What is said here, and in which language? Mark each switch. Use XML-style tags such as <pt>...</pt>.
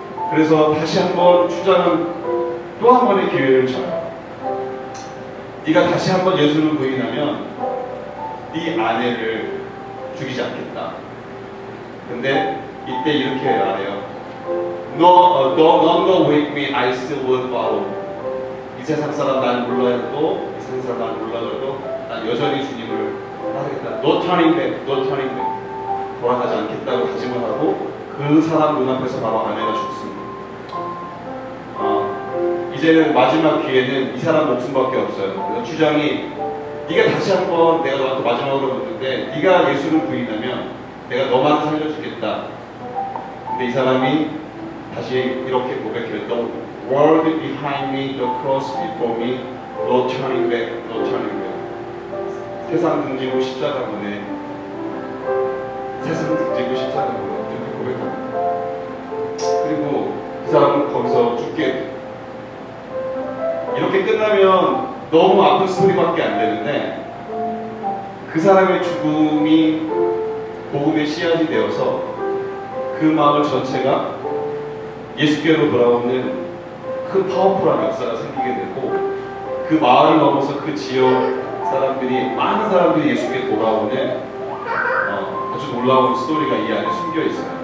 <ko>그래서 다시 한번 주장은 또 한 번의 기회를 줘요. 네가 다시 한번 예수를 부인하면 네 아내를 죽이지 않겠다. 근데 이때 이렇게 말해요.</ko> <en>No longer with me, I still will follow.</en> <ko>이 세상 사람 난 몰라도 이 세상 사람 난 몰라도 난 여전히 주님을 따르겠다.</ko> <en>No turning back, no turning back.</en> <ko>돌아가지 않겠다고 다짐을 하고 그 사람 눈앞에서 바로 아내가 죽습니다. 이제는 마지막 기회는 이 사람 목숨밖에 없어요. 그래서 주장이 네가 다시 한번 내가 너한테 마지막으로 묻는데 네가 예수를 부인하면 내가 너만 살려주겠다. 근데 이 사람이 다시 이렇게 고백해요.</ko> <en>The world behind me, the cross before me, no turning back, no turning back.</en> <ko>세상 등지고 십자가 보내. 세상 등지고 십자가 보내. 이렇게 고백합니다. 그리고 그 사람은 거기서 죽게 돼요. 이렇게 끝나면 너무 아픈 스토리밖에 안 되는데 그 사람의 죽음이 복음의 씨앗이 되어서 그 마을 전체가 예수께로 돌아오는 큰 파워풀한 역사가 생기게 되고 그 마을을 넘어서 그 지역 사람들이 많은 사람들이 예수께 돌아오는 아주 놀라운 스토리가 이 안에 숨겨 있어요.</ko>